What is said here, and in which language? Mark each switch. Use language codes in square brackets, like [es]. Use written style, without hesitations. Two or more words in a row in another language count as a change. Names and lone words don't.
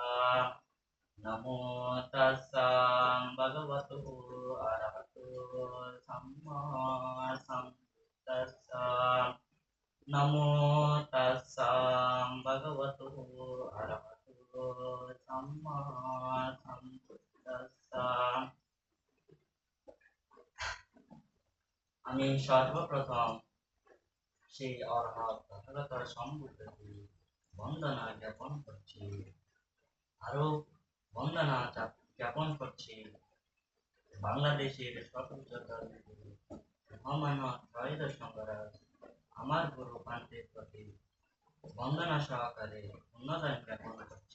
[pi] Namo Tassa Bhagavato Arahato Samma Sambuddhassa. Namo Tassa Bhagavato Arahato Samma Sambuddhassa. [bn] আমি সর্বপ্রথম সেই অর্হৎ তথাগত সম্বুদ্ধকে বন্দনা জ্ঞাপন করছি, আরো বন্দনা জ্ঞাপন করছি বাংলাদেশের সর্বোচ্চ ধর্মগুরু মহামান্য ত্রয়োদশ সংঘরাজ আমার গুরু পান্তের প্রতি বন্দনা সহকারে উন্নতন জ্ঞাপন করছি।